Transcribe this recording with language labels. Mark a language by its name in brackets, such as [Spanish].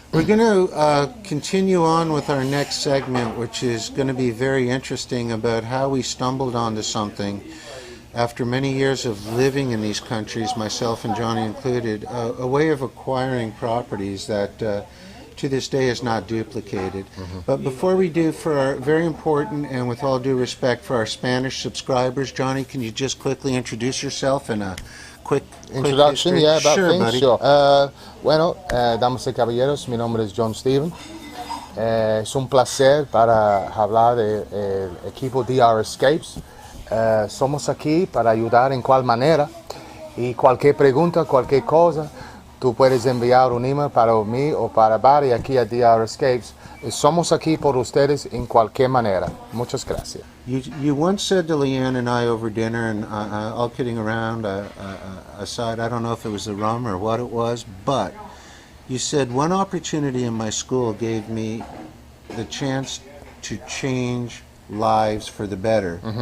[English] We're going to continue on with our next segment, which is going to be very interesting, about how we stumbled onto something after many years of living in these countries, myself and Johnny included, a way of acquiring properties that to this day is not duplicated. But before we do, for our very important, and with all due respect for our Spanish subscribers, Johnny, can you just quickly introduce yourself in a quick introduction? Yeah, about sure, things, sure. [Spanish] Bueno, damas y caballeros, mi nombre es John Steven. Es un placer para hablar del equipo DR Escapes. Somos aquí para ayudar en cual manera, y cualquier pregunta, cualquier cosa, tú puedes enviar un email para mí o para Barry aquí a DR Escapes. Somos aquí por ustedes en cualquier manera. Muchas gracias. [English] You once said to Leanne and I over dinner, and all kidding around aside, I don't know if it was the rum or what it was, but you said, one opportunity in my school gave me the chance to change lives for the better.